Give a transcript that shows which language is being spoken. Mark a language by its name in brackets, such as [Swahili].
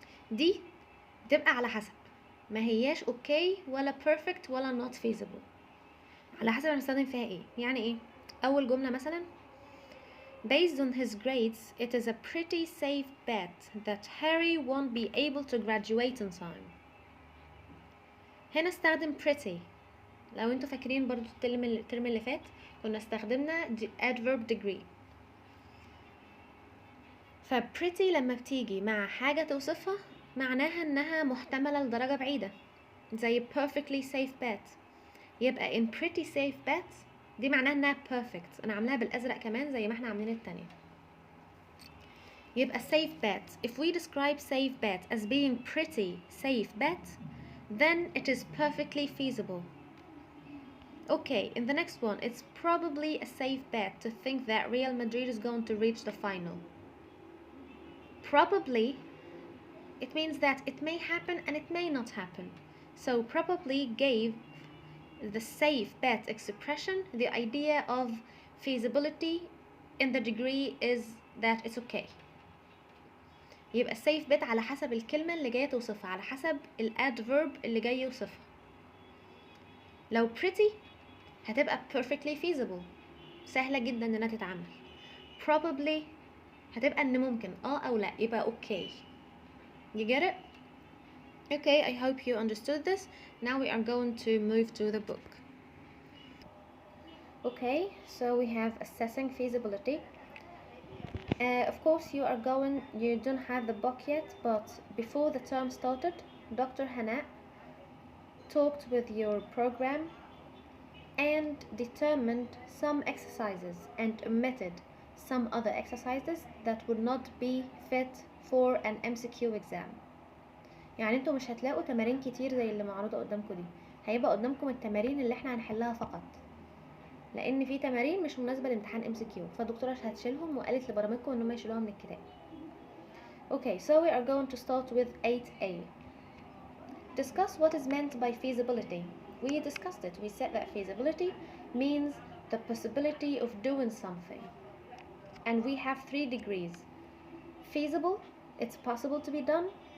[Arabic] دي تبقى على حسب، ما هياش اوكي ولا perfect ولا not feasible، على حسب هنستخدم فيها ايه. يعني ايه؟ اول جملة مثلا [English] based on his grades it is a pretty safe bet that Harry won't be able to graduate in time. [Arabic] هنا استخدم pretty. لو انتوا فاكرين برضو الترم اللي فات كنا استخدمنا adverb degree. ف pretty لما بتيجي مع حاجة توصفها معناها انها محتملة لدرجة بعيدة، زي perfectly safe bet. يبقى [English] in pretty safe bet [Arabic] دي معناها انها [English] perfect. [Arabic] انا عاملاها بالازرق كمان زي ما احنا عاملين التانية. [English] يبقى safe bet, if we describe safe bet as being pretty safe bet, then it is perfectly feasible. Okay, in the next one, it's probably a safe bet to think that Real Madrid is going to reach the final. Probably, it means that it may happen and it may not happen. So probably gave the safe bet expression the idea of feasibility in the degree is that it's okay. [Arabic] يبقى safe bet على حسب الكلمة اللي جاية توصفها، على حسب الادverb اللي جاي يوصفها. لو pretty هتبقى [English] perfectly feasible، [Arabic] سهلة جدا انها تتعمل. probably هتبقى ان ممكن او لا، يبقى okay. [English] You get it? Okay, I hope you understood this. Now we are going to move to the book. Okay, so we have assessing feasibility. Of course you don't have the book yet, but before the term started, Dr. Hannah talked with your program and determined some exercises and omitted some other exercises that would not be fit for an MCQ exam. [Arabic] يعني انتوا مش هتلاقوا تمارين كتير زي اللي معروضة قدامكم دي، هيبقى قدامكم التمارين اللي احنا هنحلها فقط، لان في تمارين مش مناسبة لامتحان MCQ، فالدكتورة هتشيلهم وقالت لبرامجكم انهم يشيلوها من الكتاب. [English] Okay, so we are going to start with 8A. Discuss what is meant by feasibility. We discussed it. We said that feasibility means the possibility of doing something. And we have 3 degrees. Feasible, it's possible to be done.